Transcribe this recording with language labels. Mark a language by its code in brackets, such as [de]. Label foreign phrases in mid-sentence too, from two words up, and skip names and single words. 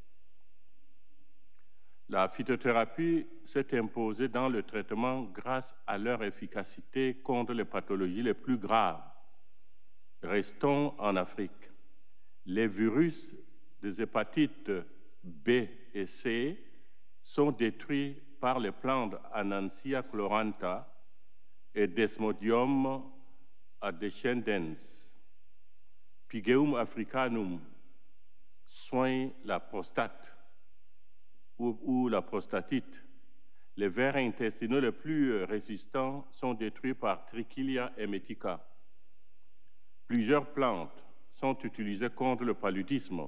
[fr] La phytothérapie s'est imposée dans le traitement grâce à leur efficacité contre les pathologies les plus graves. Restons en Afrique. Les virus des hépatites B et C sont détruits par les plantes Anansia chlorantha et Desmodium adescendens. Pygeum africanum soigne la prostate ou la prostatite. Les vers intestinaux les plus résistants sont détruits par Trichilia emetica. Plusieurs plantes sont utilisées contre le paludisme.